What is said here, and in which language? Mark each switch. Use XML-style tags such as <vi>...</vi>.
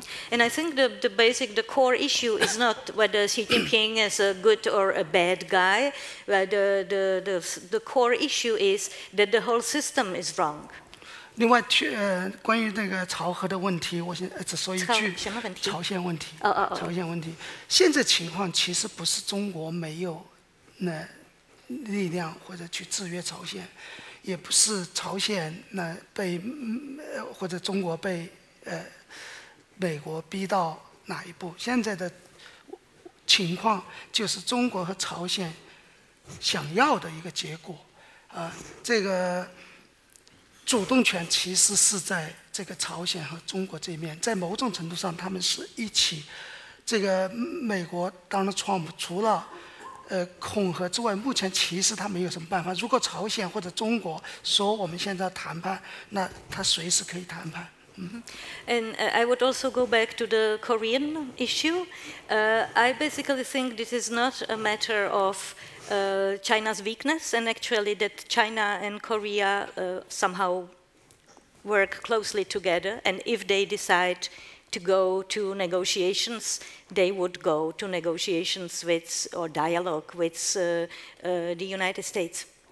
<en>And I think the core issue is not whether Xi Jinping is a good or a bad guy. The core issue is that the whole system is wrong.</en> <zh>另外，关于那个朝核的问题，我只说一句：朝鲜问题。朝鲜问题。现在情况其实不是中国没有力量或者去制约朝鲜，也不是朝鲜被或者中国被美国逼到哪一步。现在的情况就是中国和朝鲜想要的一个结果。这个主动权其实是在这个朝鲜和中国这面，在某种程度上他们是一起。这个美国当然川普除了恐吓之外，目前其实他没有什么办法。如果朝鲜或者中国说我们现在谈判，那他随时可以谈判。</zh> <en>And I would also go back to the Korean issue. I basically think this is not a matter of China's weakness, and actually that China and Korea somehow work closely together, and if they decide to go to negotiations, they would go to negotiations with, or dialogue with the United States.</en>